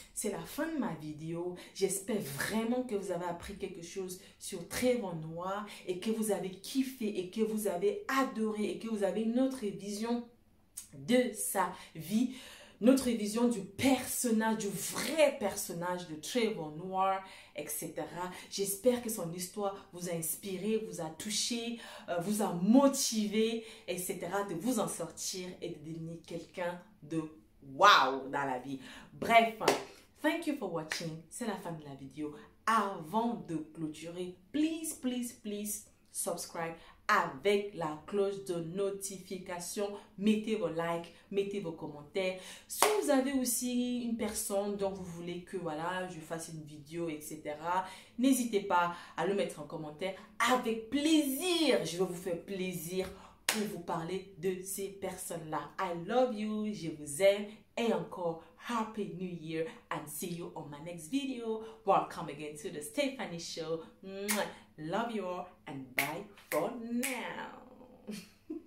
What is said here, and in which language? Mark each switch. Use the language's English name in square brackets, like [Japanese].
[French] C'est la fin de ma vidéo. J'espère vraiment que vous avez appris quelque chose sur Trayvon Noah et que vous avez kiffé et que vous avez adoré et que vous avez une autre vision de sa vie, notre vision du personnage, du vrai personnage de Trayvon Noah, etc. J'espère que son histoire vous a inspiré, vous a touché, vous a motivé, etc. de vous en sortir et de devenir quelqu'un de wow dans la vie. [English] Bref, thank you for watching. [French] C'est la fin de la vidéo. Avant de clôturer, [English] please subscribe [French] avec la cloche de notification. Mettez vos likes, mettez vos commentaires. Si vous avez aussi une personne dont vous voulez que voilà, je fasse une vidéo, etc., n'hésitez pas à le mettre en commentaire. Avec plaisir, je vais vous faire plaisir pour vous parler de ces personnes-là. [English] I love you, [French] je vous aime. Et encore, [English] Happy New Year and see you on my next video. Welcome again to the Stephanie Show. Love you all and bye for now.